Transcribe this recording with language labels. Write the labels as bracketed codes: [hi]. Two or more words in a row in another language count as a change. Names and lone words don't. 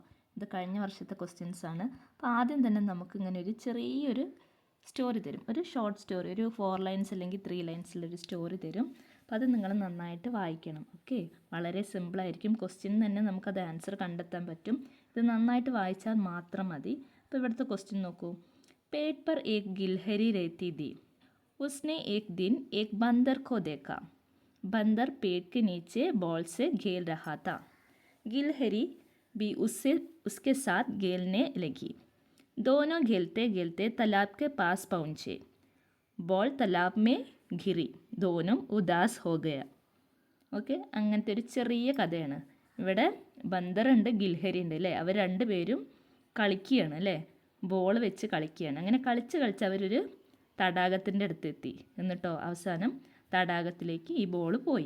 [ml] ഇത് കഴിഞ്ഞ വർഷത്തെ ക്വസ്റ്റ്യൻസ് ആണ്. അപ്പോൾ ആദ്യം തന്നെ നമുക്കിങ്ങനെ ഒരു ചെറിയൊരു സ്റ്റോറി തരും, ഒരു [en] short story, [ml] ഒരു 4 ലൈൻസ് അല്ലെങ്കിൽ 3 ലൈൻസിലൊരു സ്റ്റോറി തരും. അപ്പോൾ അത് നിങ്ങൾ നന്നായിട്ട് വായിക്കണം. ഓക്കെ, വളരെ സിമ്പിളായിരിക്കും. ക്വസ്റ്റ്യൻ തന്നെ നമുക്കത് ആൻസർ കണ്ടെത്താൻ പറ്റും. ഇത് നന്നായിട്ട് വായിച്ചാൽ മാത്രം മതി. അപ്പോൾ ഇവിടുത്തെ ക്വസ്റ്റ്യൻ നോക്കൂ. [hi] पेड़ पर एक गिलहरी रहती थी. उसने एक दिन एक बंदर को देखा. बंदर पेड़ के नीचे बॉल से खेल रहा था. गिलहरी भी उसके साथ खेलने लगी. दोनों खेलते खेलते तालाब के पास पहुँचे. बॉल तालाब में गिरी. दोनों उदास हो गया. [ml] ഓക്കെ, അങ്ങനത്തെ ഒരു ചെറിയ കഥയാണ്. ഇവിടെ ബന്ദറുണ്ട്, ഗിൽഹരി ഉണ്ട് അല്ലേ. അവർ രണ്ടുപേരും കളിക്കുകയാണ് അല്ലേ, ബോൾ വെച്ച് കളിക്കുകയാണ്. അങ്ങനെ കളിച്ച് അവരൊരു തടാകത്തിൻ്റെ അടുത്തെത്തി. എന്നിട്ടോ അവസാനം തടാകത്തിലേക്ക് ഈ ബോൾ പോയി.